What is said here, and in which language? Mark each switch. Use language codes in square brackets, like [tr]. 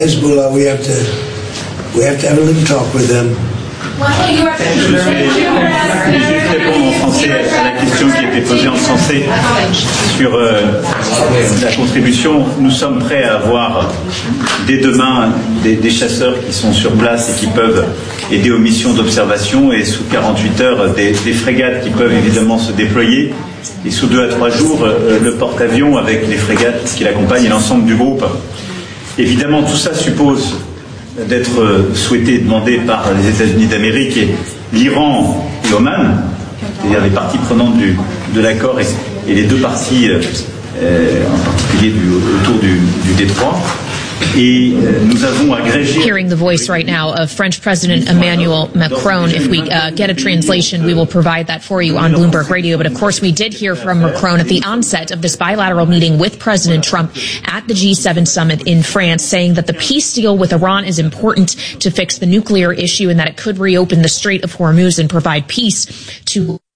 [en] Hezbollah, we have to have a little talk with them. [fr] La question qui était posée en français sur la contribution, nous sommes prêts à avoir dès demain des chasseurs qui sont sur place et qui peuvent aider aux missions d'observation et sous 48 heures des frégates qui peuvent évidemment se déployer et sous 2 à 3 jours le porte-avions avec les frégates qui l'accompagnent et l'ensemble du groupe. Évidemment, tout ça suppose d'être souhaité et demandé par les États-Unis d'Amérique et l'Iran et Oman, c'est-à-dire les parties prenantes de l'accord et les deux parties, en particulier autour du détroit. [en] Hearing the voice right now of French President Emmanuel Macron, if we get a translation, we will provide that for you on Bloomberg Radio. But of course, we did hear from Macron at the onset of this bilateral meeting with President Trump at the G7 summit in France, saying that the peace deal with Iran is important to fix the nuclear issue and that it could reopen the Strait of Hormuz and provide peace to.